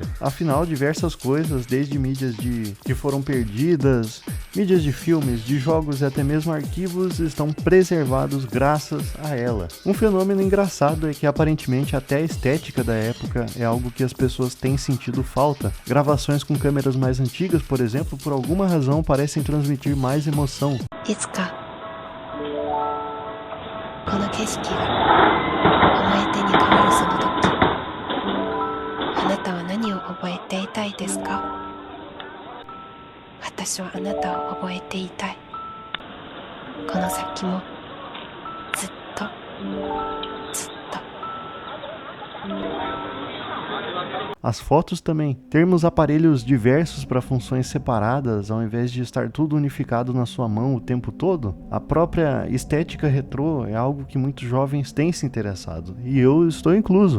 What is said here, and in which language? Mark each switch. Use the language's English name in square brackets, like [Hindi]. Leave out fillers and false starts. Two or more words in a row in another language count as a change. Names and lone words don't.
[Portuguese] Afinal, diversas coisas, desde mídias que foram perdidas, mídias de filmes, de jogos e até mesmo arquivos estão preservados graças a ela. Um fenômeno engraçado é que aparentemente até a estética da época é algo que as pessoas têm sentido falta. Gravações com câmeras mais antigas, por exemplo, por alguma razão parecem transmitir mais emoção. [Japanese] いつかこの景色が思い出に変わるその時、あなたは何を覚えていたいですか？私はあなたを覚えていたい。この先もずっとずっと。 [Portuguese] As fotos também. Termos aparelhos diversos para funções separadas, ao invés de estar tudo unificado na sua mão o tempo todo, a própria estética retrô é algo que muitos jovens têm se interessado, e eu estou incluso.